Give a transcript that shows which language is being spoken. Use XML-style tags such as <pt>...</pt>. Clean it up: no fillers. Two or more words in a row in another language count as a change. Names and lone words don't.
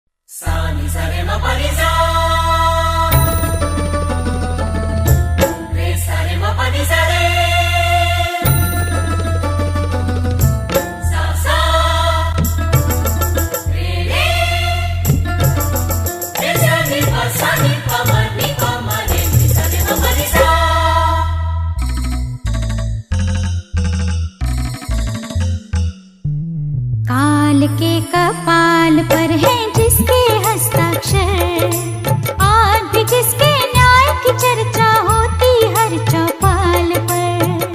<hi>सा नि सा रे म प नि सा रे सा रे म प नि सा रे सा सा रे रे रे सा नि प म नि प म रे नि सा रे म प नि सा। काल के कपाल पर है जिसके हस्ताक्षर, आज भी जिसके न्याय की चर्चा होती हर चौपाल पर,</hi>